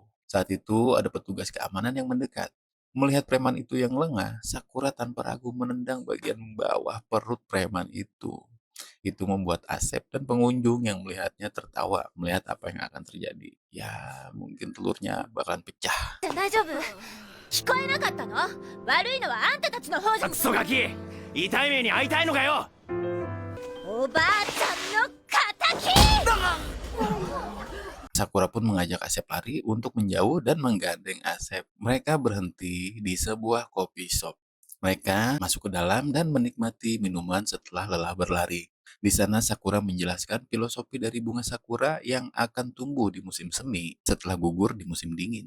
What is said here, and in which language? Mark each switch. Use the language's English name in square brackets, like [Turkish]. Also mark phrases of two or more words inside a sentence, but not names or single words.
[Indonesian] Saat itu ada petugas keamanan yang mendekat. Melihat preman itu yang lengah, Sakura tanpa ragu menendang bagian bawah perut preman itu. Itu membuat Asep dan pengunjung yang melihatnya tertawa melihat apa yang akan terjadi. Ya, mungkin telurnya bakalan pecah. [Japanese] じゃ大丈夫聞こえなかったの？悪いのはあんたたちの方じゃ。クソガキ痛い目に遭いたいのかよ。おばあちゃんの敵！ [Indonesian] Sakura pun mengajak Asep lari untuk menjauh dan menggandeng Asep. Mereka berhenti di sebuah kopi shop. Mereka masuk ke dalam dan menikmati minuman setelah lelah berlari. Di sana Sakura menjelaskan filosofi dari bunga sakura yang akan tumbuh di musim semi setelah gugur di musim dingin.